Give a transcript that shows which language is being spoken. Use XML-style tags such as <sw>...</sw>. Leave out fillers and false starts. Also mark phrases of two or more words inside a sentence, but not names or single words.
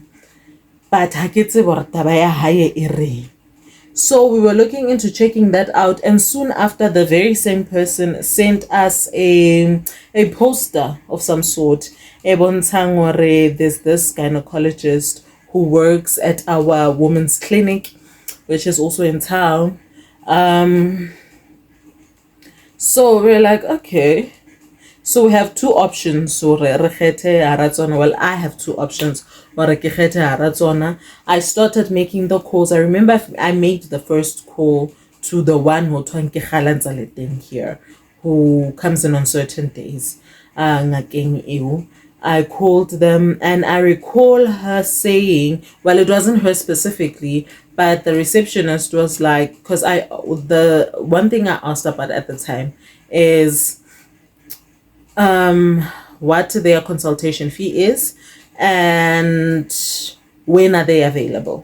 <en>But so we were looking into checking that out, and soon after, the very same person sent us a poster of some sort. There's this gynecologist who works at our women's clinic, which is also in town. So we're like, okay. So we have two options.</en> <st>So re kgethe hara tsona.</st> <en>Well, I have two options.</en> <st>But ke kgethe hara tsona.</st> <en>I started making the calls. I remember I made the first call to the one who here, who comes in on certain days.</en> <st>Ngakeng eo.</st> <en>I called them and I recall her saying, well, it wasn't her specifically, but the receptionist was like, because the one thing I asked about at the time is what their consultation fee is and when are they available.</en>